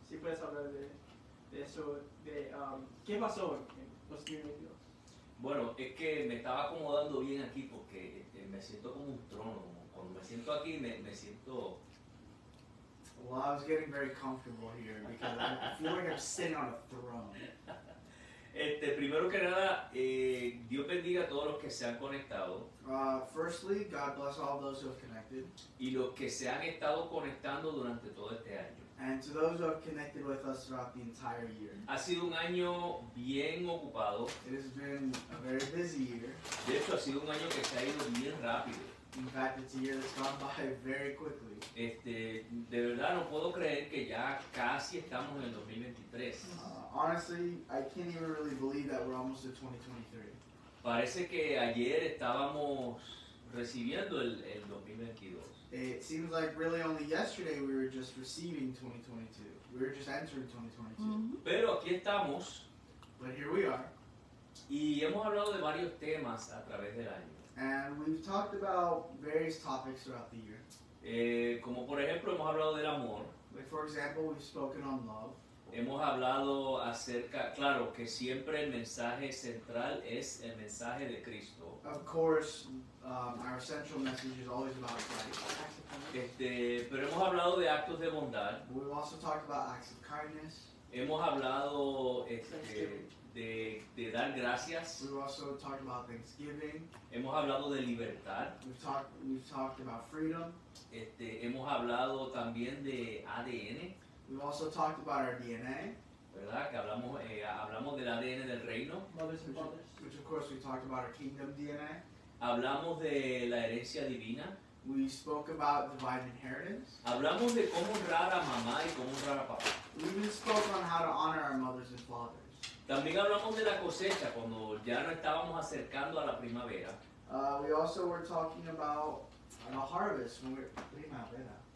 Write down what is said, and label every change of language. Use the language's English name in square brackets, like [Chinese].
[Spanish] Si puedes hablar de eso, de ¿qué pasó en 2022? Bueno, es que me estaba acomodando bien aquí porque me siento como un trono. Cuando me siento aquí me siento... [English] Well, I was getting very comfortable here because I feel like I'm sitting on a throne. [Spanish] Primero que nada, Dios bendiga a todos los que se han conectado [English] Firstly, God bless all those who have connected. [Spanish] y los que se han estado conectando durante todo este año. [English] And to those who have connected with us throughout the entire year. [Spanish] Ha sido un año bien ocupado. [English] It has been a very busy year. [Spanish] De hecho, ha sido un año que se ha ido bien rápido. [English] In fact, it's a year that's gone by very quickly. [Spanish] De verdad no puedo creer que ya casi estamos en el 2023. [English] Honestly, I can't even really believe that we're almost at 2023. [Spanish] Parece que ayer estábamos recibiendo el 2022. [English] It seems like really only yesterday we were just receiving 2022. We were just entering 2022. [Spanish] Pero aquí estamos [English] But here we are. [Spanish] y hemos hablado de varios temas a través del año. [English] And we've talked about various topics throughout the year. [Spanish] Como por ejemplo hemos hablado del amor. [English] Like for example, we've spoken on love. [Spanish] Hemos hablado acerca, claro, que siempre el mensaje central es el mensaje de Cristo. [English] Of course, our central message is always about Christ. [Spanish] Pero hemos hablado de actos de bondad. [English] We've also talked about acts of kindness. [Spanish] Hemos hablado de dar gracias. [English] We've also talked about Thanksgiving. [Spanish] Hemos hablado de libertad. [English] We've talked about freedom. [Spanish] Hemos hablado también de ADN. [English] We've also talked about our DNA. [Spanish] ¿Verdad? Que hablamos del ADN del reino. [English] Mothers and fathers. Which of course we talked about our kingdom DNA. [Spanish] Hablamos de la herencia divina. [English] We spoke about divine inheritance. [Spanish] Hablamos de cómo honrar a mamá y cómo honrar a papá. [English] We even spoke on how to honor our mothers and fathers. [Spanish] También hablamos de la cosecha cuando ya nos estábamos acercando a la primavera. [English] We also were talking about the harvest when we're primavera.